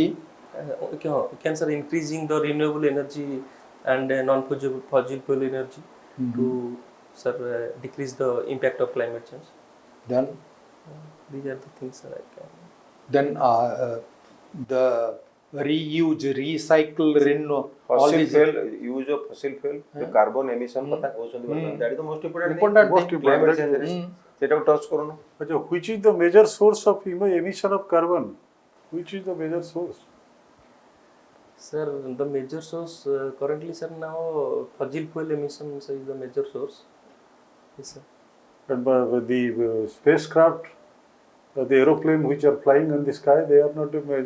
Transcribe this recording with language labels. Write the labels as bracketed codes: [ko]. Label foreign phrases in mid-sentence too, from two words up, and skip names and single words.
[en] We can sir increasing the renewable energy and non-fossil fuel energy to sir decrease the impact of climate change. then These are the things that I can. then the reuse, recycle, renew, all fossil these fuel use of fossil fuel, the carbon emission [or] କଥା କହୁଛନ୍ତି [en] that is the most important thing. Climate change [or] ରେ ସେଟାକୁ touch କରୁନ. अच्छा, [en] which is the major source of emission of carbon? Which is the major source? Sir, the major source currently sir now fossil fuel emissions is the major source. Yes, sir. And the spacecraft, the aeroplane which are flying in the sky, they are not major.